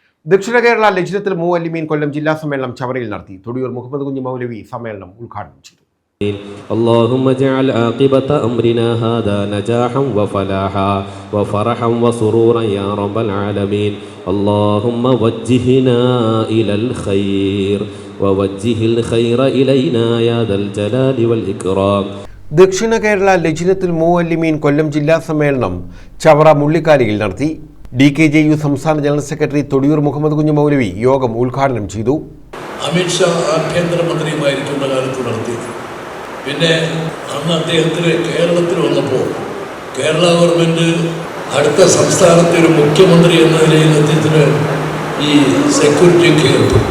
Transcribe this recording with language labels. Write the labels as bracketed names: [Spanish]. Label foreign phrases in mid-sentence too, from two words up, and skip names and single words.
[Malayalam] ദക്ഷിണ കേരള ലജ്നത്തുൽ മുഅല്ലിമീൻ കൊല്ലം ജില്ലാ സമ്മേളനം ചവറയിൽ നടത്തി. തൊടിയൂർ മുഹമ്മദ് കുഞ്ഞി മൗലവി സമ്മേളനം ഉദ്ഘാടനം ചെയ്തു. [Arabic] اللهم اجعل عاقبة أمرنا هذا نجاحا وفلاحا وفرحا وسرورا يا رب العالمين. اللهم وجهنا إلى الخير ووجه الخير إلينا يا ذا الجلال والإكرام. [Malayalam] ദക്ഷിണ കേരള ലജ്നത്തുൽ മുഅല്ലിമീൻ കൊല്ലം ജില്ലാ സമ്മേളനം ചവറ മുള്ളിക്കാലിയിൽ നടത്തി. DKJU സംസ്ഥാന ജനറൽ സെക്രട്ടറി തൊടിയൂർ മുഹമ്മദ് കുഞ്ഞി മൗലവി യോഗം ഉദ്ഘാടനം ചെയ്തു. അമിത്ഷാ ആഭ്യന്തരമന്ത്രിയുമായിരിക്കുന്ന കാലത്ത് നടത്തി. പിന്നെ അന്ന് അദ്ദേഹത്തിന് കേരളത്തിൽ വന്നപ്പോൾ കേരള ഗവൺമെൻറ് അടുത്ത സംസ്ഥാനത്തെ ഒരു മുഖ്യമന്ത്രി എന്ന നിലയിൽ അദ്ദേഹത്തിന് ഈ സെക്യൂരിറ്റിയൊക്കെ ഏർപ്പെട്ടു.